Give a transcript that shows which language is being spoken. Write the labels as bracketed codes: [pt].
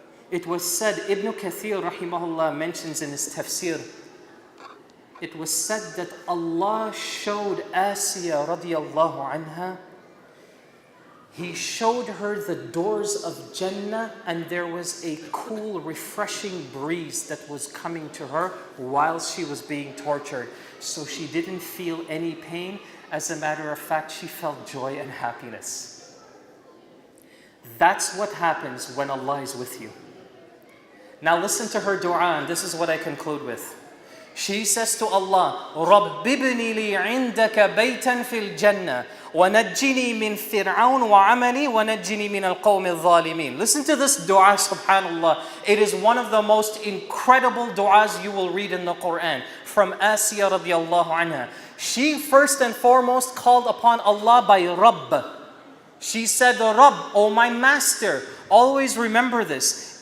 [en] It was said, Ibn Kathir rahimahullah mentions in his tafsir, it was said that Allah showed Asiya radiyallahu anha, He showed her the doors of Jannah, and there was a cool, refreshing breeze that was coming to her while she was being tortured. So she didn't feel any pain. As a matter of fact, she felt joy and happiness. That's what happens when Allah is with you. Now listen to her dua, and this is what I conclude with. She says to Allah, [ar] رَبِّ ابْنِ لِي عِنْدَكَ بَيْتًا فِي الْجَنَّةِ وَنَجِّنِي مِنْ فِرْعَوْنَ وَعَمَلِي وَنَجِّنِي مِنَ الْقَوْمِ الظَّالِمِينَ. [en] Listen to this dua, subhanAllah. It is one of the most incredible duas you will read in the Quran. From Asiya radiallahu anha. She first and foremost called upon Allah by Rabb. She said, Rabb, oh my master. Always remember this.